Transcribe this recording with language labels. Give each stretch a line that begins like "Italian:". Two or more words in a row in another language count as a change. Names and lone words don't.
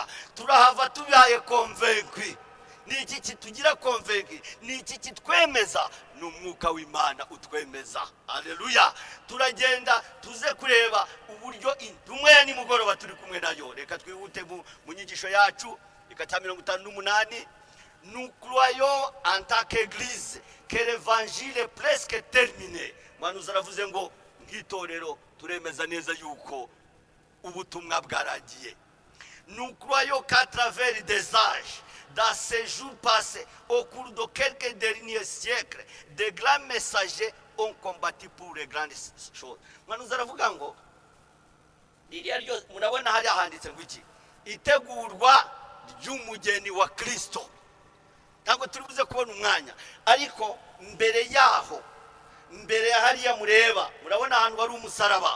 Kinyarwanda: Turahava tubaye convaincus. Ni iki kitugira convaincus? Ni iki kitwemeza? Ni umwuka w'Imana utwemeza. Haleluya. Turagenda tuze kureba uburyo intumwa ya nimugoroba turi kumwe nayo. Reka twihute mu nyigisho yacu. Reka 58.
French: Nous croyons en tant qu'église que l'évangile est presque terminé.
Kinyarwanda: Mwanuzi aravuze ngo nk'itorero turemeza neza yuko ubutumwa bwaragiye.
French: Nous croyons qu'à travers des âges, dans ces jours passés, au cours de quelques derniers siècles, des grands messagers ont combattu pour les grandes choses.
Kinyarwanda: Mwanuzi aravuga ngo iriya ryo murabona hari ahanditse ngo iki? Itegurwa ry'umugeni wa Kristo. Ntabwo turibuze kubona umwanya, ariko mbere yaho, mbere ya hariya mureba, murabona ahantu wari umusaraba.